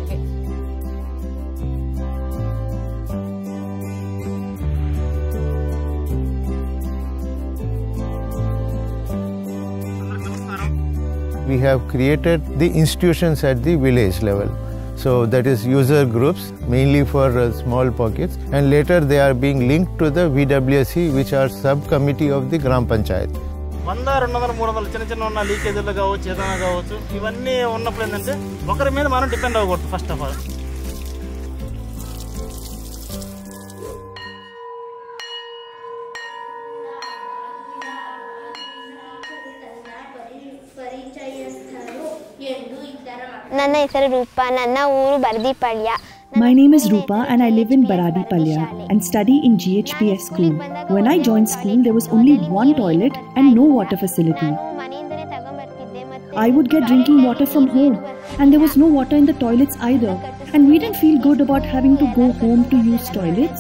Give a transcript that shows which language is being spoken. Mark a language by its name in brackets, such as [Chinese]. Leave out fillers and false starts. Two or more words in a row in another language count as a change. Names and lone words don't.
[English] We have created the institutions at the village level. So that is user groups, mainly for small pockets, and later they are being linked to the VWSC, which are subcommittee of the Gram Panchayat. [Telugu] 100, 200, 300 చిన్న చిన్న ఉన్న లీకేజీలు కావచ్చు, ఏదైనా కావచ్చు, ఇవన్నీ ఉన్నప్పుడు ఏంటంటే ఒకరి మీద మనం డిపెండ్ అవ్వకూడదు [English] first of all. [Kannada] ನನ್ನ ಹೆಸರು ರೂಪಾ, ನನ್ನ ಊರು ಬರದಿಪಳ್ಯ. [English] My name is Rupa and I live in Baradipalya and study in GHPS school. When I joined school, there was only one toilet and no water facility. I would get drinking water from home and there was no water in the toilets either. And we didn't feel good about having to go home to use toilets.